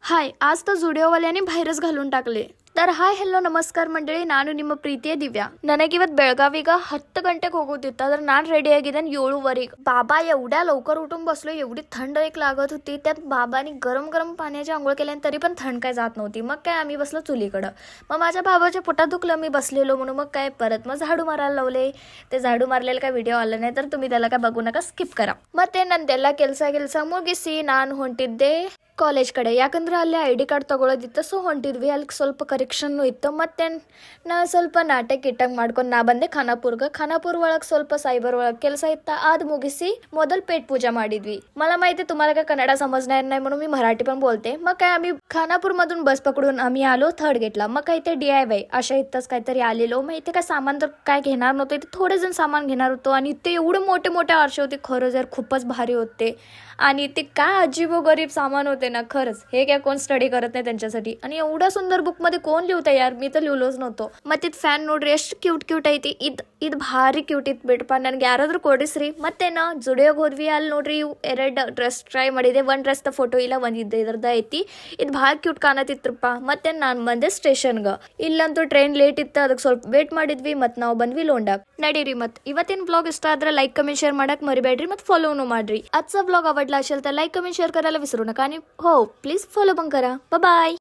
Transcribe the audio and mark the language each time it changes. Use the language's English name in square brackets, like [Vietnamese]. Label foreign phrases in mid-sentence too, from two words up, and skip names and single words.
[Marathi] हाय, आज तर झुडिओवाल्याने बाहेरच घालून टाकले. [Kannada] तर ಹಾಯ್ ಹೆಲೋ ನಮಸ್ಕಾರ ಮಂಡಳಿ, ನಾನು ನಿಮ್ಮ ಪ್ರೀತಿಯ ದಿವ್ಯಾ. ನನಗಿವತ್ತು ಬೆಳಗಾವಿಗೆ 10 ಗಂಟೆಗೆ ಹೋಗೋದಿತ್ತು. ಆದ್ರೆ ನಾನು ರೆಡಿ ಆಗಿದ್ದೇನೆ 7:15. [Marathi] बाबा एवढ्या लवकर उठून बसलो. एवढी थंड एक लागत होती. त्यात बाबांनी गरम गरम पाण्याची आंघोळ केल्याने तरी पण थंड काय जात नव्हती. मग काय आम्ही बसलो चुलीकडं. मग माझ्या भावाच्या पोटात दुखलं, मी बसलेलो म्हणून मग काय परत मग झाडू मारायला लावले. ते झाडू मारलेला काय व्हिडिओ आला नाही, तर तुम्ही त्याला काय बघू नका, ಸ್ಕಿಪ್ करा. [Kannada] ಮತ್ತೆ ನಂದೆಲ್ಲ ಕೆಲಸ ಮುಗಿಸಿ ನಾನು ಹೊಂಟಿದ್ದೆ ಕಾಲೇಜ್ ಕಡೆ. ಯಾಕಂದ್ರೆ ಅಲ್ಲಿ ID ಕಾರ್ಡ್ ತಗೊಳ್ಳೋದಿತ್ತು. ಸೊ ಹೊಂಟಿದ್ವಿ. ಅಲ್ಲಿ ಸ್ವಲ್ಪ ಕರೆಕ್ಷನ್ನು ಇತ್ತು. ಮತ್ತೆ ನಾ ಸ್ವಲ್ಪ ನಾಟಕ ಇಟ್ಟಂಗೆ ಮಾಡ್ಕೊಂಡು ನಾ ಬಂದೆ ಖಾನಾಪುರ ಒಳಗೆ ಸ್ವಲ್ಪ सायबर ಒಳಗೆ ಕೆಲಸ इत्ता. ಆಜ್ ಮುಗಿಸಿ ಮೊದಲ ಪೇಟ್ ಪೂಜಾ ಮಾಡಿದ್ವಿ. [Marathi] मला माहिती तुम्हाला काय कन्नड समजणार नाही म्हणून मी मराठी पण बोलते. मग काय आम्ही खानापूरमधून बस पकडून आम्ही आलो थर्ड गेटला. मग काय ते DIY अशा इथंच काहीतरी आलेलो. माहिती काय सामान तर काय घेणार नव्हते. ते थोडे जण सामान घेणार होतो आणि ते एवढे मोठे आरसे होते. खरंच यार खूपच भारी होते. आणि ते काय अजीबोगरीब सामान होते ना, खरंच हे काय कोण स्टडी करत नाही त्यांच्यासाठी. आणि एवढ्या सुंदर बुकमध्ये कोण लिहितं यार, मी तर लिहिलोच नव्हतो. [Kannada] मग तिथे ಫ್ಯಾನ್ ನೋಡ್ರಿ ಎಷ್ಟು ಕ್ಯೂಟ್ ಐತಿ. ಇದು ಭಾರಿ ಕ್ಯೂಟ್ ಇತ್ತು ಬಿಡಪ್ಪ. ನನಗೆ ಯಾರಾದರೂ ಕೊಡಿಸ್ರಿ. ಮತ್ತೇನ ಜುಡಿಯೋಗೆ ಹೋದ್ವಿ. ಅಲ್ಲಿ ನೋಡ್ರಿ ಎರಡು [English] dress try [Kannada] ಮಾಡಿದೆ. ಒಂದು ಡ್ರೆಸ್ದ ಫೋಟೋ ಇಲ್ಲ, ಒಂದಿದ್ದು ಇದ್ರದ್ದು ಐತಿ. ಇದು ಭಾಳ ಕ್ಯೂಟ್ ಕಾಣತಿತ್ರಪ್ಪ. ಮತ್ತೆ ನಾನು ಬಂದೆ ಸ್ಟೇಷನ್ಗೆ. ಇಲ್ಲಂತೂ [English] train late [Kannada] ಇತ್ತು, ಅದಕ್ಕೆ ಸ್ವಲ್ಪ ವೇಟ್ ಮಾಡಿದ್ವಿ. ಮತ್ತು ನಾವು ಬಂದ್ವಿ ಲೋಂಡಾಗ. ನಡೀರಿ. ಮತ್ತು ಇವತ್ತಿನ ಬ್ಲಾಗ್ ಇಷ್ಟ ಆದ್ರೆ [English] like comment share [Kannada] ಮಾಡಕ್ಕೆ मरिಬೇಡ್ರಿ. ಮತ್ತು फॉलोनू ಮಾಡ್ರಿ. [Marathi] आजचा ब्लॉग आवडला असेल तर [English] like comment share [Marathi] करायला विसरू नका. आणि हो, [English] please follow [Marathi] पण करा. बाय.